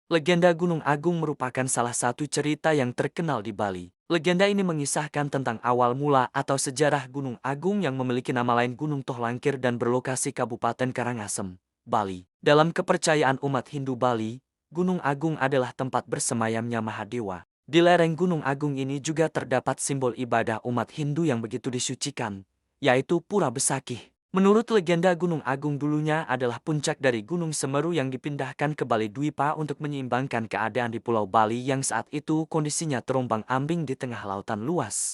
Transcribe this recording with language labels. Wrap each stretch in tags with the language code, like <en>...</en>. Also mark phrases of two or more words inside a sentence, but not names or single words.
<id>Legenda Gunung Agung merupakan salah satu cerita yang terkenal di Bali. Legenda ini mengisahkan tentang awal mula atau sejarah Gunung Agung yang memiliki nama lain Gunung Tohlangkir dan berlokasi Kabupaten Karangasem, Bali. Dalam kepercayaan umat Hindu Bali, Gunung Agung adalah tempat bersemayamnya Mahadewa. Di lereng Gunung Agung ini juga terdapat simbol ibadah umat Hindu yang begitu disucikan, yaitu Pura Besakih. Menurut legenda, Gunung Agung dulunya adalah puncak dari Gunung Semeru yang dipindahkan ke Bali Dwipa untuk menyeimbangkan keadaan di Pulau Bali yang saat itu kondisinya terombang-ambing di tengah lautan luas.</id>